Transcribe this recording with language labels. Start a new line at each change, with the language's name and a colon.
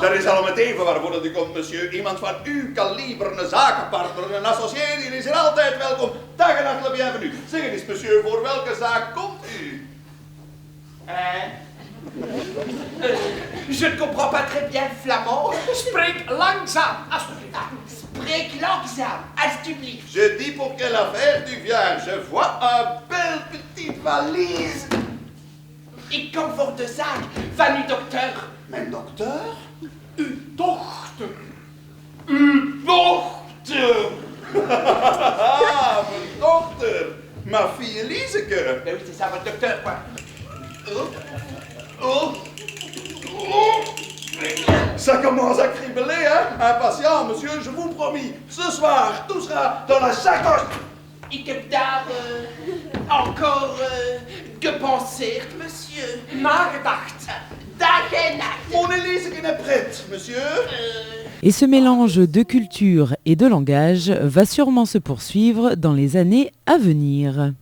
Dutch: Dat is allemaal het even waarvoor dat u komt, monsieur. Iemand van uw kaliber, een zakenpartner, een associé, die is hier altijd welkom. Dag en nacht, bienvenue. Zeg eens, monsieur, voor welke zaak komt u?
French: Je ne comprends pas très bien le flamand.
Dutch: Spreek langzaam, alsjeblieft. Spreek langzaam, alsjeblieft.
French: Je dis pour quelle affaire tu viens. Je vois un belle petite valise.
Dutch: Ik kom voor de zaak van uw dokter. Mijn dokter? Uw dochter. Uw dochter. Mijn dochter.
French: Ma fille
Dutch: Lieseke.
French: Oui, c'est ça, votre docteur, quoi. Ça commence à cribler, hein? Impatient, monsieur, je vous promis. Ce soir, tout sera dans la sacoche.
Dutch: Ik heb daar encore gepenseerd, monsieur. Nagedacht. Dag en nacht.
French: Mon Elise est prête, monsieur. Et ce mélange de culture et de langage va sûrement se poursuivre dans les années à venir.